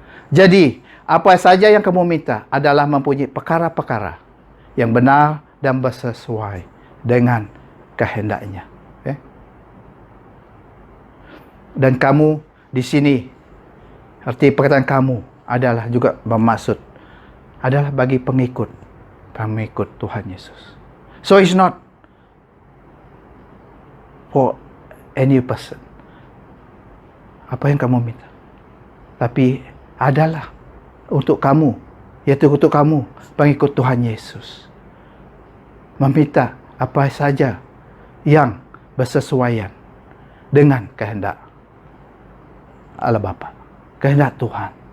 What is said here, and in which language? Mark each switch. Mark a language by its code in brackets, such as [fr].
[id] Jadi, apa saja yang kamu minta adalah mempunyai perkara-perkara yang benar dan bersesuai dengan kehendaknya. Okay? Dan kamu di sini, arti perkataan kamu adalah juga bermaksud adalah bagi pengikut Tuhan Yesus. [en] So it's not for any person. [id] Apa yang kamu minta, tapi adalah untuk kamu, yaitu untuk kamu pengikut Tuhan Yesus. Meminta apa saja yang bersesuaian dengan kehendak Allah Bapa, kehendak Tuhan.